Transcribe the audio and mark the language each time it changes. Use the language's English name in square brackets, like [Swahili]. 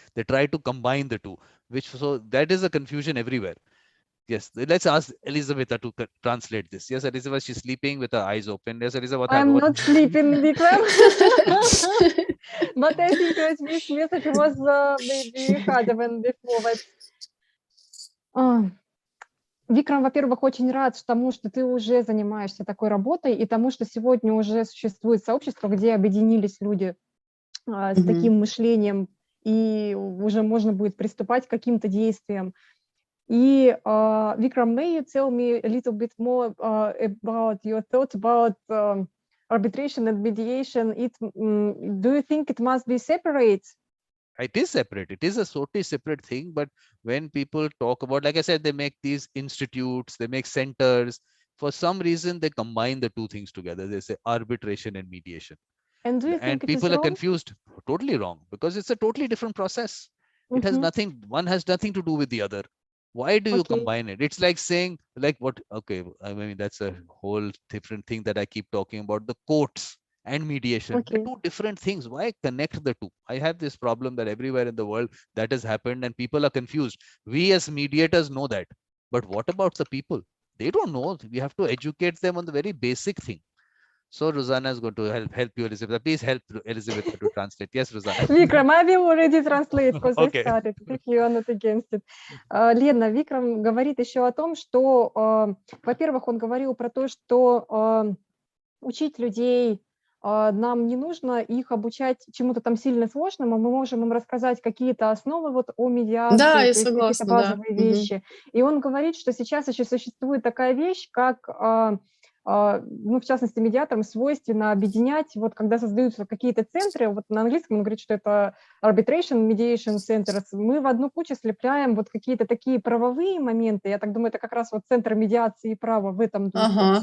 [English] They try to combine the two, so that is a confusion everywhere. Yes, let's ask Elizabeth to translate this. Yes, Elizabeth, she's sleeping with her eyes open. Yes, Elizabeth, I'm not sleeping, Vikram. But I think that this message was maybe harder than before. [Russian] But Викрам, во-первых, очень рад тому, что ты уже занимаешься такой работой, и тому, что сегодня уже существует сообщество, где объединились люди с таким мышлением, и уже можно будет приступать к каким-то действиям. [English] И, Vikram, may you tell me a little bit more about your thoughts about arbitration and mediation? Do you think it must be separate? It is separate. It is a totally separate thing. But when people talk about, like I said, they make these institutes, they make centers. For some reason, they combine the two things together. They say arbitration and mediation. And do you think people are confused? Totally wrong, because it's a totally different process. It has nothing, one has nothing to do with the other. Why do you combine it? It's like saying, like what? Okay, I mean, that's a whole different thing that I keep talking about, the courts and mediation. They're two different things. Why connect the two? I have this problem that everywhere in the world that has happened and people are confused. We as mediators know that. But what about the people? They don't know. We have to educate them on the very basic thing. So Rosanna is going to help you, Elizabeth. Please help Elizabeth to translate. Yes, Rosanna. Vikram, I will already translate because I started. If you are not against it. [Russian] Лена, Викрам говорит еще о том, что, во-первых, он говорил про то, что учить людей нам не нужно, их обучать чему-то там сильно сложному, мы можем им рассказать какие-то основы вот о медиации, да, я согласна, какие-то базовые вещи. И он говорит, что сейчас еще существует такая вещь, как ну, в частности, медиаторам свойственно объединять, вот когда создаются какие-то центры, вот на английском он говорит, что это [English] arbitration, mediation centers, [Russian] мы в одну кучу слепляем вот какие-то такие правовые моменты, я так думаю, это как раз вот центр медиации и права в этом духе.